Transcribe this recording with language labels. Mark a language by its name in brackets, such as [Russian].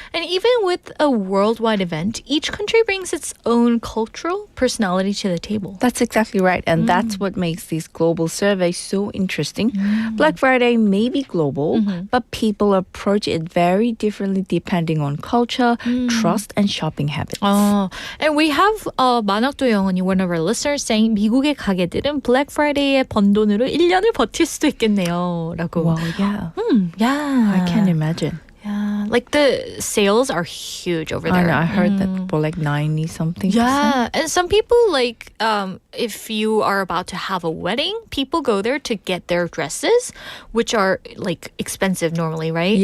[English] And even with a worldwide event, each country brings its own cultural personality to the table. That's exactly right. And that's what makes these global surveys so interesting. Black Friday may be global, but people approach it very differently depending on culture, trust, and shopping habits. And we have [Korean] 만학도 영원이, [English] one of our listeners, saying [Korean] 미국의 가게들은 Black Friday에 번 돈으로 1년을 버틸 수도 있겠네요. 라고. [English] Wow, yeah. Yeah. I can imagine. Yeah. Like the sales are huge over there. I know, I heard that for like 90 something. Yeah, and some people like if you are about to have a wedding, people go there to get their dresses, which are like expensive normally, right?